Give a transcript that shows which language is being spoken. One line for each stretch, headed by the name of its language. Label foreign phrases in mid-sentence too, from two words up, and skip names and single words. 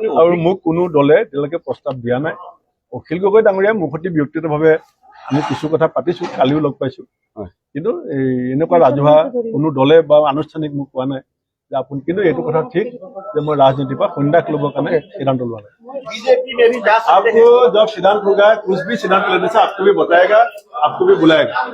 Assamese: আৰু মোক কোনো দলে এতিয়ালৈকে প্ৰস্তাৱ দিয়া নাই। অখিল গগৈ ডাঙৰীয়া মোৰ সৈতে ব্যক্তিগতভাৱে আমি কিছু কথা পাতিছো, কালিও লগ পাইছো। হয়। কিন্তু এনেকুৱা ৰাজহুৱা কোনো দলে বা আনুষ্ঠানিক মোক কোৱা নাই যে আপুনি, কিন্তু এইটো কথা ঠিক যে মই ৰাজনীতিৰ পৰা সন্ন্যাস ল'বৰ কাৰণে সিদ্ধান্ত লোৱা নাই।
Hindi: बीजेपी में भी जा सकते हैं। आपको जब सिद्धांत होगा, कुछ भी सिद्धांत लेने से आपको भी बताएगा, आपको भी बुलाएगा।